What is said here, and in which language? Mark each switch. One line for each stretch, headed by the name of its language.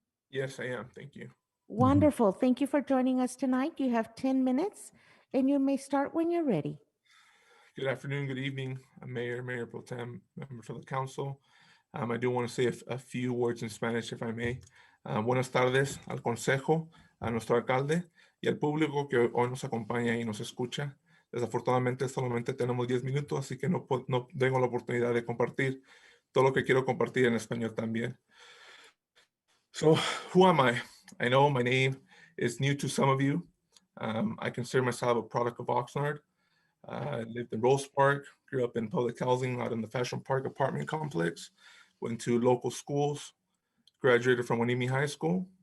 English: Yes, I am. Thank you. Wonderful. Thank you for joining us tonight. You have 10 minutes and you may start when you're ready. Good afternoon, good evening, Mayor, Mayor Pro Tem, members of the council. I do want to say a few words in Spanish, if I may.
Spanish: Buenas tardes al consejo, a nuestro alcalde y al público que hoy nos acompaña y nos escucha. Desafortunadamente solamente tenemos 10 minutos, así que no tengo la oportunidad de compartir todo lo que quiero compartir en español también.
English: So, who am I? I know my name is new to some of you. I consider myself a product of Oxnard. I lived in Rose Park, grew up in public housing out in the Fashion Park apartment complex, went to local schools, graduated from Wanimi High School.